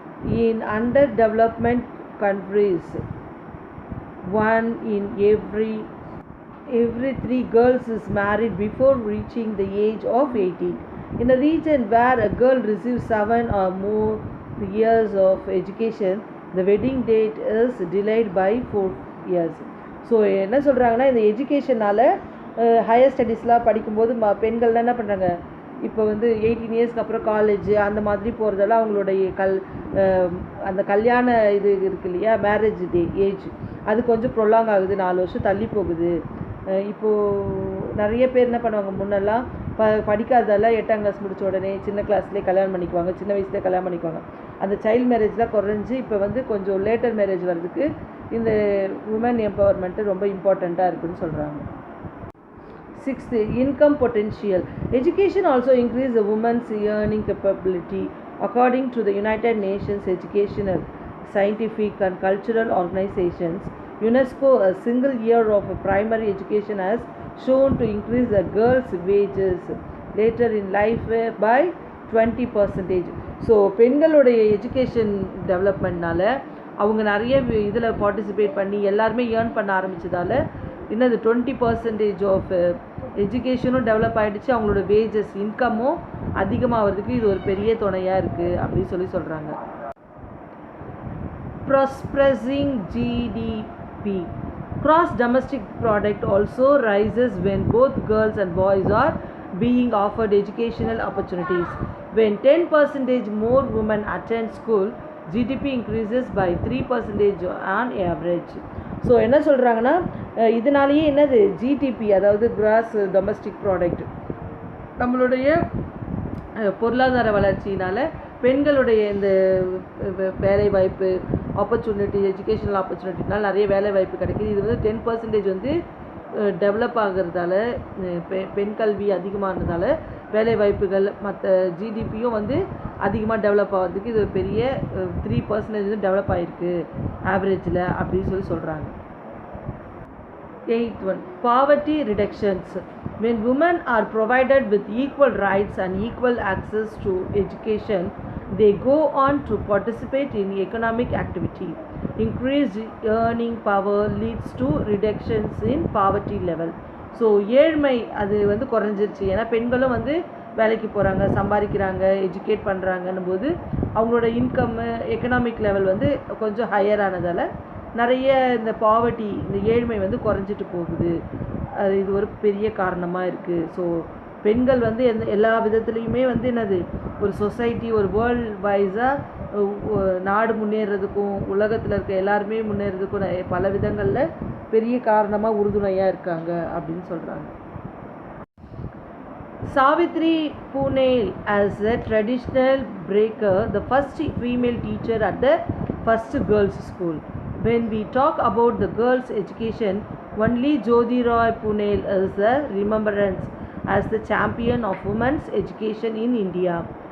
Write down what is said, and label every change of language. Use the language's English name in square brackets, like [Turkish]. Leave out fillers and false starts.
[English] In underdevelopment countries, one in every three girls is married before reaching the age of 18. In a region where a girl receives 7 or more years of education, the wedding date is delayed by 4 years. [Tamil] So என்ன சொல்கிறாங்கன்னா, இந்த எஜுகேஷனால் higher ஸ்டடீஸ்லாம் படிக்கும்போது பெண்கள்லாம் என்ன பண்ணுறாங்க, இப்போ வந்து 18 இயர்ஸ்க்கு அப்புறம் காலேஜ் அந்த மாதிரி போகிறதெல்லாம் அவங்களுடைய அந்த கல்யாண இது இருக்கு இல்லையா, மேரேஜ் ஏஜ், அது கொஞ்சம் ப்ரொலாங் ஆகுது, 4 வருஷம் தள்ளி போகுது. இப்போது நிறைய பேர் என்ன பண்ணுவாங்க, முன்னெல்லாம் படிக்காததெல்லாம் 8ஆம் கிளாஸ் முடித்த உடனே சின்ன கிளாஸ்லேயே கல்யாணம் பண்ணிக்குவாங்க, சின்ன வயசுலேயே கல்யாணம் பண்ணிக்குவாங்க. அந்த சைல்டு மேரேஜ்லாம் குறைஞ்சி இப்போ வந்து கொஞ்சம் லேட்டர் மேரேஜ் வர்றதுக்கு இந்த உமன் எம்பவர்மெண்ட்டு ரொம்ப இம்பார்ட்டண்ட்டாக இருக்குதுன்னு சொல்கிறாங்க. [English] 6th, income potential. Education also increases a woman's earning capability. According to the United Nations Educational, Scientific and Cultural Organizations, UNESCO, a single year of primary education has shown to increase the girls' wages later in life by 20%. [Tamil] So பெண்களுடைய education டெவலப்மெண்ட்னால அவங்க நிறைய இதில் participate பண்ணி எல்லாருமே earn பண்ண ஆரம்பித்ததால் இன்னது 20% of எஜுகேஷனும் develop ஆகிடுச்சு, அவங்களோட வேஜஸ் இன்கமும் அதிகமாகிறதுக்கு இது ஒரு பெரிய துணையாக இருக்குது அப்படின்னு சொல்கிறாங்க. [English] Prosperous GDP. Gross domestic product also rises when both girls and boys are being offered educational opportunities. When 10% more women attend school, GDP increases by 3% on average. [Tamil] So என்ன சொல்கிறாங்கன்னா, இதனாலேயே என்னது ஜிடிபி, அதாவது கிராஸ் டொமஸ்டிக் ப்ராடக்ட், நம்மளுடைய பொருளாதார வளர்ச்சியினால் பெண்களுடைய இந்த வேலைவாய்ப்பு ஆப்பர்ச்சுனிட்டி, எஜுகேஷனல் ஆப்பர்ச்சுனிட்டினால் நிறைய வேலைவாய்ப்பு கிடைக்கிது. இது வந்து 10% வந்து டெவலப் ஆகிறதால, பெண் கல்வி அதிகமானதால் வேலைவாய்ப்புகள் மற்ற ஜிடிபியும் வந்து அதிகமாக டெவலப் ஆகிறதுக்கு இது பெரிய 3% வந்து டெவலப் ஆகிருக்கு ஆவரேஜில் அப்படின்னு சொல்கிறாங்க. [English] 8th one, poverty reductions. When women are provided with equal rights and equal access to education, they go on to participate in economic activity. Increased earning power leads to reductions in poverty level. [Tamil] So ஏழ்மை அது வந்து குறைஞ்சிருச்சு, ஏன்னா பெண்களும் வந்து வேலைக்கு போகிறாங்க, சம்பாதிக்கிறாங்க, எஜுகேட் பண்ணுறாங்கன்னும் போது அவங்களோட இன்கம்மு எக்கனாமிக் லெவல் வந்து கொஞ்சம் ஹையர் ஆனதால் நிறைய இந்த பாவர்ட்டி, இந்த ஏழ்மை வந்து குறைஞ்சிட்டு போகுது. அது இது ஒரு பெரிய காரணமாக இருக்குது. ஸோ பெண்கள் வந்து எல்லா விதத்துலேயுமே வந்து என்னது ஒரு சொசைட்டி, ஒரு வேர்ல்டு வைஸாக நாடு முன்னேறதுக்கும் உலகத்தில் இருக்க எல்லாருமே முன்னேறதுக்கும் பல விதங்களில் பெரிய காரணமாக உறுதுணையாக இருக்காங்க அப்படின்னு சொல்கிறாங்க. [English] Savitri Punel as a traditional breaker, the first female teacher at the first girls' school. When we talk about the girls' education, only Jyotirao Punel is the remembrance as the champion of women's education in India.